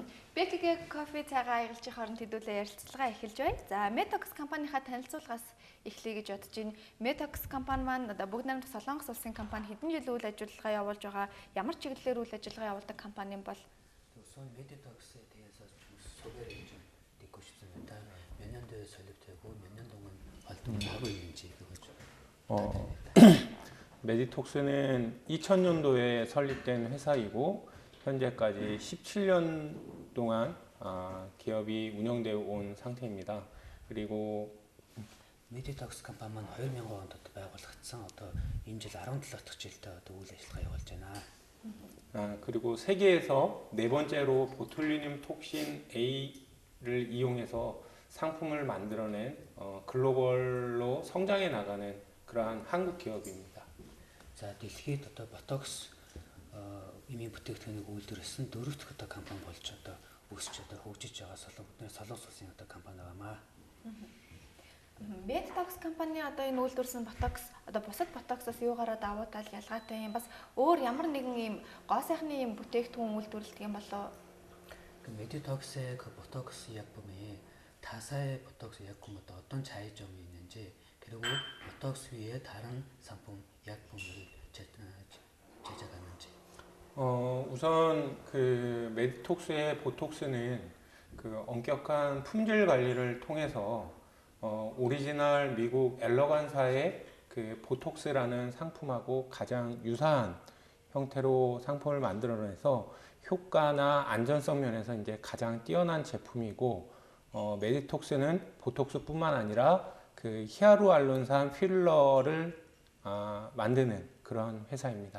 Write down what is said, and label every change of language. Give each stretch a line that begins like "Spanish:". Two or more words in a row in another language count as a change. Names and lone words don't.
Mongolian: Беккигийн кофе цайгаа аялжих хооронд хэдүүлээ ярилцлага эхэлж байна. За, медлакс компанийнхаа танилцуулгаас эхлэе гэж бодож байна. медлакс компани маань бүгд найрамдах Солонгос улсын компани хэдэн жил үйл ажиллагаа явуулж байгаа, ямар чиглэлээр үйл ажиллагаа явуулдаг компани юм бол? Усан медлакс тэгээс
Korean: 소개를 좀 듣고 싶습니다. 몇 년도에 설립되고 몇 년 동안 활동을 하고 있는지 그거 좀. 메디톡스는 2000년도에 설립된 회사이고 현재까지 17년 동안 기업이 운영되어 온 상태입니다. 그리고
Mongolian: медлакс компани маань 2000 онд байгуулагдсан. Одоо энэ жил 17 дахь жилдээ одоо үйл ажиллагаа явуулж байна.
Korean: 그리고 세계에서 네 번째로 보툴리늄 톡신 A를 이용해서 상품을 만들어낸 글로벌로 성장해 나가는 그러한 한국 기업입니다. 자,
Mongolian: дэлхийд одоо ботокс имийн бүтээгдэхүүнийг үйлдвэрлэсэн дөрөвт одоо компани болж одоо өсч одоо хөгжиж байгаа Солонгос улсын одоо компани байнамаа. медлакс компани одоо энэ үйлдвэрлэсэн ботокс одоо бусад ботоксоос юугаараа давуу тал ялгаатай юм? Бас өөр ямар нэгэн ийм гоо сайхны ийм бүтээгдэхүүн үйлдвэрлэдэг юм болоо?
Korean: медлак스의 그 보톡스 약품이 타사의 보톡스 약품보다 어떤 차이점이 있는지, 그리고 보톡스 위에 다른 상품 약품을 제작하는지. 우선 그 메디톡스의 보톡스는 그 엄격한 품질 관리를 통해서 오리지널 미국 엘러간사의 그 보톡스라는 상품하고 가장 유사한 형태로 상품을 만들어내서 효과나 안전성 면에서 이제 가장 뛰어난 제품이고, 메디톡스는 보톡스뿐만 아니라 그 히아루알론산 필러를 만드는 그런 회사입니다.